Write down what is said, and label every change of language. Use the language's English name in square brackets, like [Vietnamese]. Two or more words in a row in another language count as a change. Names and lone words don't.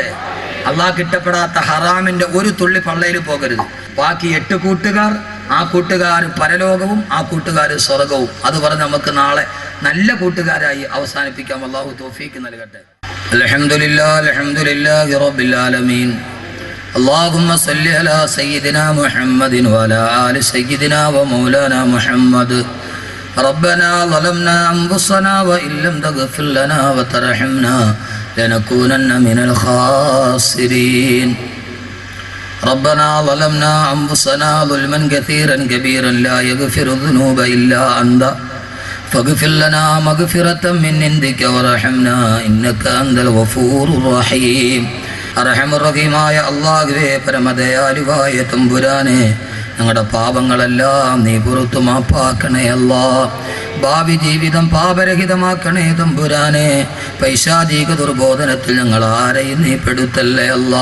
[Malayalam] അള്ളാഹ്ക്ക് ഇഷ്ടപ്പെടാത്ത ഹറാമിന്റെ ഒരു തുള്ളി പള്ളയിൽ പോകരുത്. ബാക്കി 8 കൂട്ടുകാർ, ആ കൂട്ടുകാർ പരലോകവും ആ കൂട്ടുകാർ സ്വർഗവും. അത് പറഞ്ഞ് നമുക്ക് നാളെ നല്ല കൂട്ടുകാരായി അവസാനിപ്പിക്കാം. അള്ളാഹു തൗഫീക്ക് നൽകട്ടെ. [Arabic] الحمد لله الحمد لله رب العالمين. اللهم صل على سيدنا محمد وعلى آل سيدنا ومولانا محمد. ربنا ظلمنا أنفسنا وإن لم تغفر لنا وترحمنا لنكونن من الخاسرين. ربنا ظلمنا أنفسنا ظلما كثيرا كبيرا لا يغفر الذنوب إلا أنت فاغفر لنا مغفرة من عندك وارحمنا إنك أنت الغفور الرحيم. [Malayalam] അർഹമുർറഹീമായ അല്ലാഹുവേ, പരമദയാലുവായ തമ്പുരാനെ, ഞങ്ങളുടെ പാപങ്ങളെല്ലാം നീ പുറത്തു മാപ്പാക്കണേ അല്ലാ. ഭാവി ജീവിതം പാപരഹിതമാക്കണേ തമ്പുരാനെ. പൈശാചിക ദുർബോധനത്തിൽ ഞങ്ങൾ ആരെയും നീ പെടുത്തല്ലേ അല്ലാ.